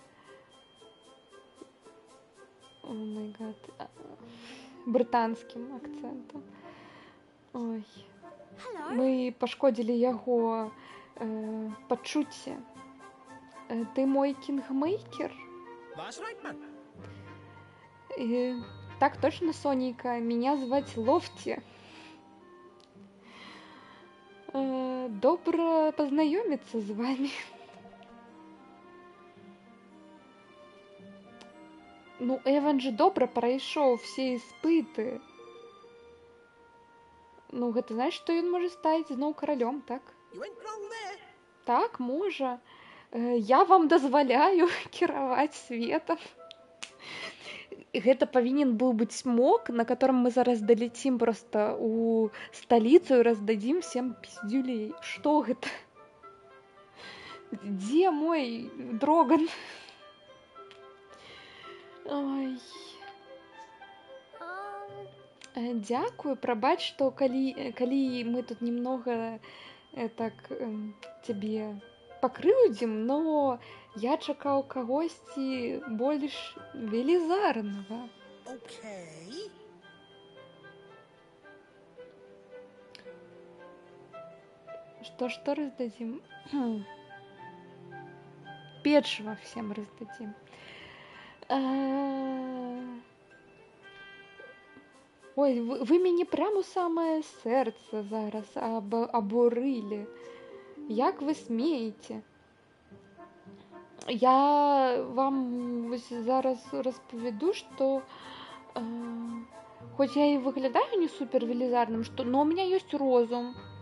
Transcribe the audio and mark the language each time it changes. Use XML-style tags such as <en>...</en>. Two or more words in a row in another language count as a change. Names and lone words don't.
<en>Oh my god.</en> <be>Брытанскім акцэнтам. Ой. Мы пашкодзілі яго пачуцці. Ты мой кінгмейкер?</be> <en>That's right, man.</en> <ru>Так точно,</ru> <be>Сонейка.</be> <ru>Меня звать Лофти.</ru> <be>Добра пазнаёміцца з вамі. Ну, Эван же добра прайшоў все іспыты. Ну, гэта значыць, што ён можа стаць зноў каралём, так?</be> <en>You went wrong there.</en> <be>Так, можа. Я вам дазваляю кіраваць светам. Гэта павінен быў быць смок,</be> <ru>на котором</ru> <be>мы зараз далецім просто у сталіцу і раздадзім</be> <ru>всем пиздюлей.</ru> <be>Што гэта? Дзе мой дроган? Ой. Дзякую, прабач, што калі мы тут немного так цябе пакрыўдзім, но я чакаў кагосьці больш велізарнага. Okay.</be> <ru>Что раздадим? Печиво всем раздадим.</ru> <be>Ой, вы мяне прямо у самае сэрца зараз абурылі. Як вы смееце? Я вам зараз распавяду, што хоць я і выглядаю не супер велізарным, но</be> <ru>у меня</ru> <be>ёсць розум.</be>